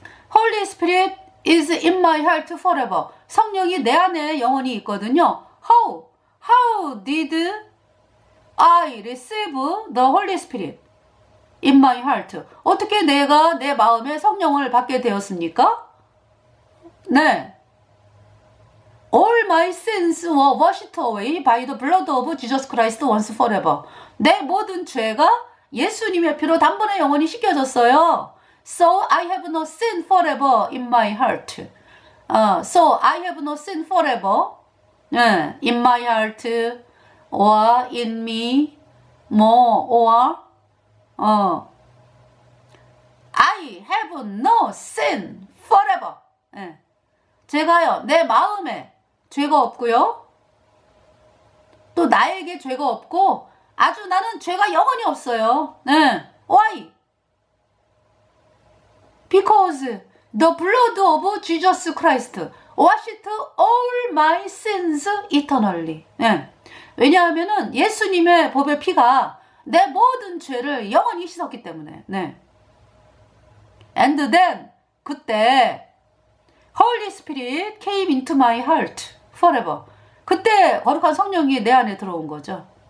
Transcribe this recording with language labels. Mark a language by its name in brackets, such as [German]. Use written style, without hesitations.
[English] Holy Spirit is in my heart forever. [Korean] 성령이 내 안에 영원히 있거든요. [English] How did I receive the Holy Spirit in my heart? [Korean] 어떻게 내가 내 마음에 성령을 받게 되었습니까? 네. [English] All my sins were washed away by the blood of Jesus Christ once forever. [Korean] 내 모든 죄가 예수님의 피로 단번에 영원히 씻겨졌어요. [English] So I have no sin forever in my heart. So I have no sin forever in my heart or in me or I have no sin forever. [Korean] 제가요 내 마음에 죄가 없고요. 또 나에게 죄가 없고 아주 나는 죄가 영원히 없어요. [English] Why? Because the blood of Jesus Christ washed all my sins eternally. [Korean] 왜냐하면은 예수님의 보배 피가 내 모든 죄를 영원히 씻었기 때문에. [English] And then 그때 Holy Spirit came into my heart forever. [Korean] 그때 거룩한 성령이 내 안에 들어온 거죠.